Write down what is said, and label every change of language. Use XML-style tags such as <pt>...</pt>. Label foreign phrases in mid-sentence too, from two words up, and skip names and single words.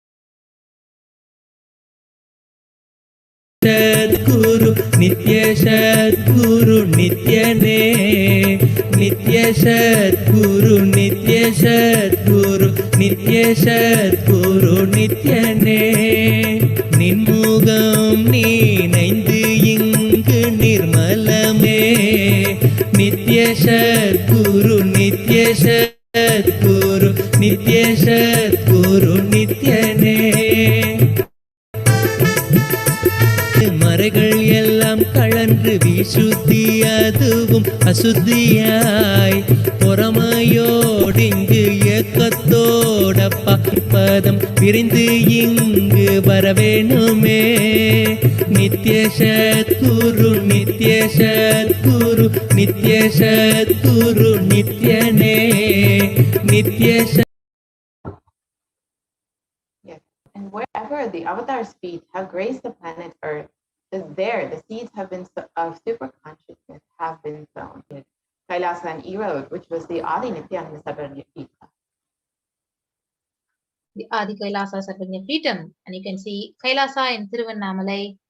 <ta>சத்குரு நித்ய சத்குரு நித்யனே நித்ய சத்குரு நித்ய சத்குரு நித்ய சத்குரு நித்யனே निन्मुகம் நீனைந்து இங்கு நிர்மலமே நித்ய சத்குரு நித்ய சத்குரு நித்ய சத்குரு நித்யனே மறைகள் எல்லாம் கழன்று விசுத்தி அதுவும் அசுத்தியாய் பொறாமையோடிங்கு ஏக்கத்தோட பதம் பிரிந்து இங்கு வரவேணுமே நித்ய சத்குரு நித்ய சத்குரு நித்ய சத்குரு நித்யனே நித்ய</ta> <en>And wherever the avatar's feet have graced the planet Earth, there the seeds have been of super consciousness have been sown. Kailasa and Erode, which was the Adi Nithyananda Paramashivam. The Adi Kailasa Sarvajñapitam, and you can see Kailasa in Thiruvannamalai.</en>